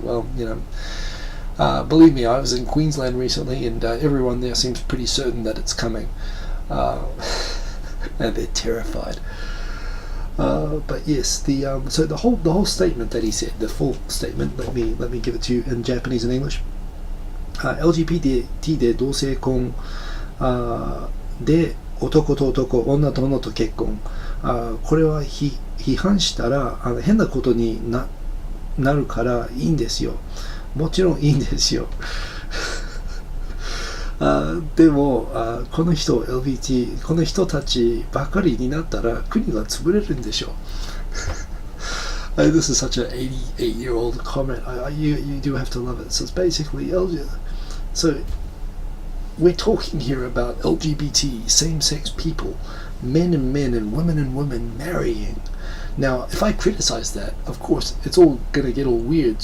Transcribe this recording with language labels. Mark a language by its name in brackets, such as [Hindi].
[English] Well, believe me, I was in Queensland recently, and everyone there seems pretty certain that it's coming, and they're terrified. But yes, so the whole statement that he said, the full statement. Let me give it to you in Japanese and English. [Japanese] LGBT で同性婚で男と男、女と女と結婚。これは批判したら変なことになるからいいんですよ。もちろんいいんですよ。でもこの人 LGBT この人たちばかりになったら国が潰れるんでしょう。 [English] This is such an 88-year-old comment. You do have to love it. So it's basically so we're talking here about LGBT same-sex people, men and men and women marrying. Now, if I criticize that, of course, it's all going to get all weird.